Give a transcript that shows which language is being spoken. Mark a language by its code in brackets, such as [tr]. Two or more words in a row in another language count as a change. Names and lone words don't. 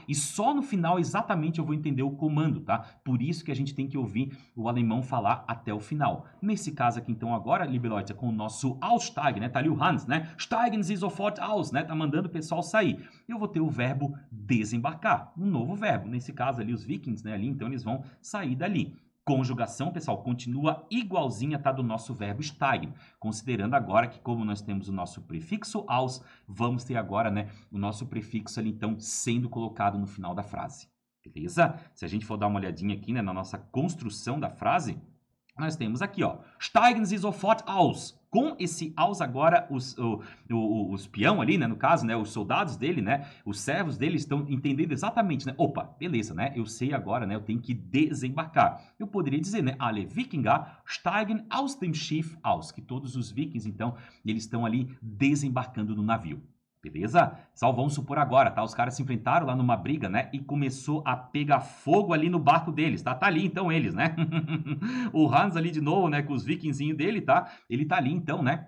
[pt] E só no final exatamente eu vou entender o comando, tá? Por isso que a gente tem que ouvir o alemão falar até o final. Nesse caso aqui, então, agora, [de] liebe Leute, [pt] com o nosso Aussteigen, né? Tá ali o Hans, né? [de] Steigen Sie sofort aus, [pt] né? Tá mandando o pessoal sair. Eu vou ter o verbo desembarcar, um novo verbo. Nesse caso ali, os vikings, né? Ali, então, eles vão sair dali. Conjugação, pessoal, continua igualzinha, tá, do nosso verbo steigen. Considerando agora que, como nós temos o nosso prefixo aus, vamos ter agora, né, o nosso prefixo ali, então, sendo colocado no final da frase. Beleza? Se a gente for dar uma olhadinha aqui, né, na nossa construção da frase, nós temos aqui, ó, [de] steigen Sie sofort aus. [pt] Com esse aus agora, os peão ali, né, no caso, né, os soldados dele, né, os servos dele estão entendendo exatamente, né, opa, beleza, né, eu sei agora, né, eu tenho que desembarcar. Eu poderia dizer, né, [de] alle Wikinger steigen aus dem Schiff aus, [pt] que todos os vikings, então, eles estão ali desembarcando no navio. Beleza? Só vamos supor agora, tá? Os caras se enfrentaram lá numa briga, né? E começou a pegar fogo ali no barco deles, tá? Tá ali, então, eles, né? O Hans ali de novo, né? Com os vikingzinhos dele, tá? Ele tá ali, então, né?